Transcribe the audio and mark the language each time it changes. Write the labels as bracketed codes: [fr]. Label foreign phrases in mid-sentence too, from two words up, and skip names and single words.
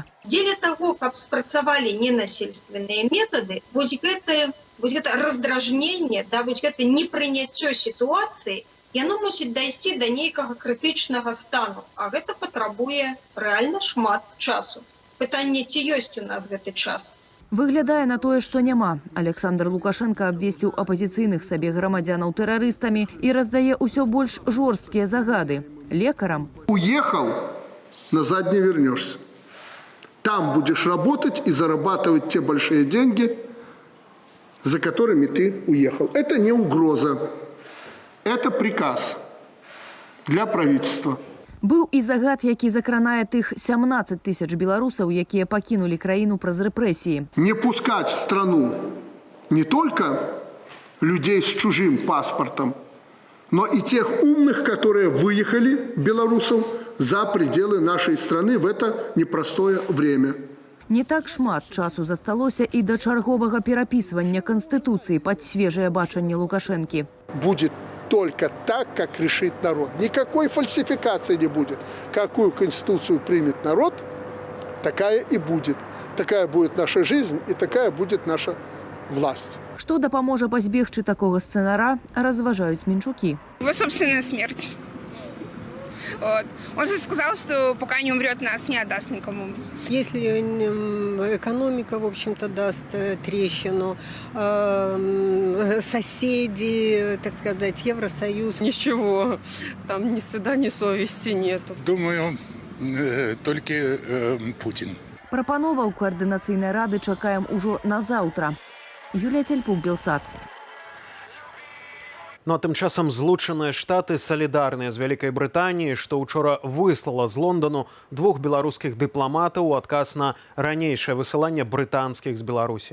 [be] Дзеля таго, каб спрацавалі ненасельственныя метады, вось гэта раздражненне, да, вось гэта непрыняццё сітуацыі, яно мусіць дайсці да нейкага крытычнага стану, а гэта патрабуе рэальна шмат часу. Пытанне, ці ёсць у нас гэты час. Выглядае на тое, што няма. Александр Лукашенко абвесціў апазіцыйных сабе грамадзянаў тэрарыстамі і раздае ўсё больш жорсткія загады. Лекарам. [ru] Уехал, назад не вернешься. Там будешь работать и зарабатывать те большие деньги, за которыми ты уехал. Это не угроза. Это приказ для правительства. [be] Быў і загад, які закранае тых 17 тысяч беларусаў, якія пакінулі краіну праз рэпрэсіі. [ru] Не пускать в страну не только людей с чужим паспортом, но и тех умных, которые выехали, белорусов, за пределы нашей страны в это непростое время. [be] Не так шмат часу засталося і да чарговага перапісвання Канстытуцыі пад свежае бачанне Лукашэнкі. [ru] Будет только так, как решит народ. Никакой фальсификации не будет. Какую конституцию примет народ, такая и будет. Такая будет наша жизнь и такая будет наша власть. [be] Што дапаможа пазбегчы такога сцэнара, разважаюць Минчуки. [ru] Его собственная смерть. Вот. Он же сказал, что пока не умрет, нас не отдаст никому. Если экономика, в общем-то, даст трещину, соседи, так сказать, Евросоюз. Ничего, там ни стыда, ни совести нету. Думаю, только Путин. [be] Прапановаў координацыйнай рады чакаем ужо на заўтра. Юлія Цельпук, Белсат. Ну а тым часам Злучаныя Штаты салідарныя з Вялікай Брытаніяй, што учора выслала з Лондану 2 беларускіх дыпламатаў у адказ на ранейшае высыланне брытанскіх з Беларусі.